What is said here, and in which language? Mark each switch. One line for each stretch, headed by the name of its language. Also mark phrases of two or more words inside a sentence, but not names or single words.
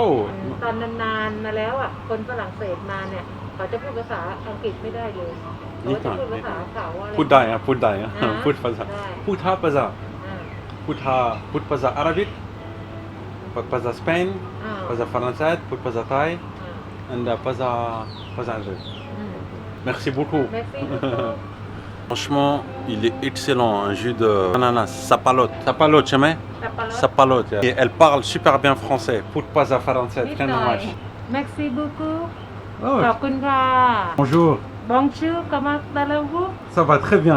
Thai: ตอนนานๆมาแล้วอ่ะคนฝรั่งเศสมาเนี่ยเขาจะพูดภาษาอังกฤษไม่ได้เลยเขาจะพูดภาษาเขาอะไร พูดได้อะพูดได้อะ อ่า พูดภาษา ได้ พูดภาษา อ่า พูดภาษาอาหรับิกภาษาสเปน อ่า ภาษาฝรั่งเศสพูดภาษาไทย อ่า etภาษาอังกฤษ อืม
French: Merci beaucoup. Merci beaucoup. Franchement, il est excellent, un jus de ananas, sapalote. Sapalote, tu sais Sapalote. Et elle parle super bien français. Pour pas à français,
Thai: นิด
French: très
Thai: หน่อย
French: dommage. Merci beaucoup Oh,
Thai: ขอบคุณค่ะ
French: bonjour. Bonjour comment allez-vous Ça va très bien.